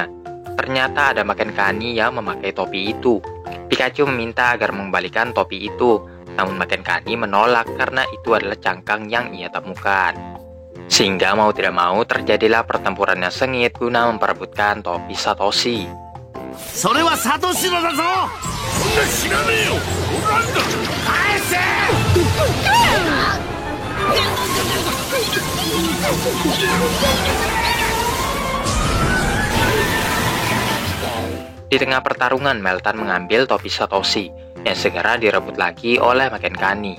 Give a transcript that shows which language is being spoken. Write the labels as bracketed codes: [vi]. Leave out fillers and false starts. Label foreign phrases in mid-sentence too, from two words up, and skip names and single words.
[id] Ternyata ada Maken Kani yang memakai topi itu. Pikachu meminta agar mengembalikan topi itu, namun Maken Kani menolak karena itu adalah cangkang yang ia temukan. Sehingga mau tidak mau terjadilah pertempuran yang sengit guna memperebutkan topi Satoshi. [ja] それはサトシのだぞ。そんな知らねえよ。なんだ。返せ。 [id] Di tengah pertarungan, Meltan mengambil topi Satoshi yang segera direbut lagi oleh Maken Kani.